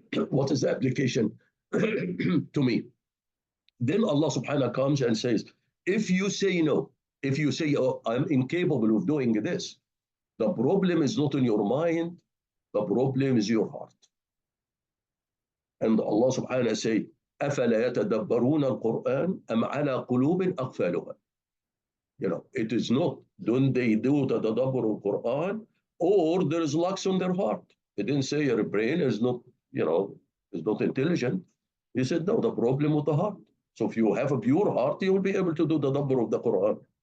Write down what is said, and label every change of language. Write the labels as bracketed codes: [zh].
[en] What is the application to me? Then Allah subhanahu wa ta'ala comes and says, if you say no, if you say, oh, I'm incapable of doing this, the problem is not in your mind, the problem is your heart. [ar] And Allah subhanahu wa ta'ala say, أَفَلَا يَتَدَبَّرُونَ الْقُرْآنَ أَمْ عَلَى قُلُوبٍ أَقْفَالُهَا. [en] It is not, don't they do the tadabbur of Quran, or there is locks on their heart. He didn't say your brain is not, is not intelligent. He said, no, the problem with the heart. So if you have a pure heart, you will be able to do the tadabbur of the Quran.